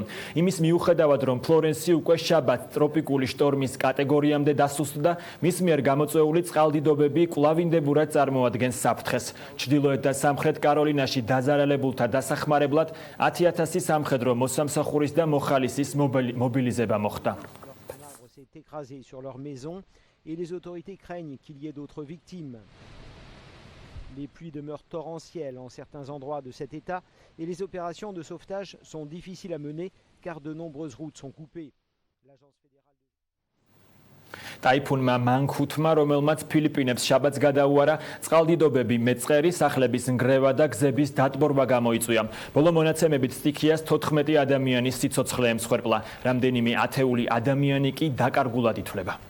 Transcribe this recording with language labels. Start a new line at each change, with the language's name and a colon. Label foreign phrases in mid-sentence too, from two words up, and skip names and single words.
Georgian: იმის მიუხედავად, რომ ფლორენსი უკვე შაბათს ტროპიკული შტორმის კატეგორიამდე დასუსტდა, მის მიერ გამოწვეული წყალდიდობები კვლავინდებურად წარმოადგენს საფრთხეს. ჩრდილოეთ და სამხრეთ კაროლინაში დაზარალებულთა დასახმარებლად 10,000 სამხედრო მოსამსახურის და მოხალისის მობილიზება მოხდა.
French: Et les autorités craignent qu'il y ait d'autres victimes. Les pluies demeurent torrentielles en certains endroits de cet état et les opérations de sauvetage sont difficiles à mener car de nombreuses routes sont coupées.
Georgian: ტაიფუნმა მანქუთმა, რომელმაც ფილიპინებს შაბათს გადაუარა, წყალდიდობები, მეწყერი, სახლების ნგრევა და გზების დატბორვა გამოიწვია. ბოლო მონაცემებით სტიქიას 14 ადამიანის სიცოცხლე ემსხვერპლა. რამდენიმე ათეული ადამიანი კი დაკარგულად ითვლება.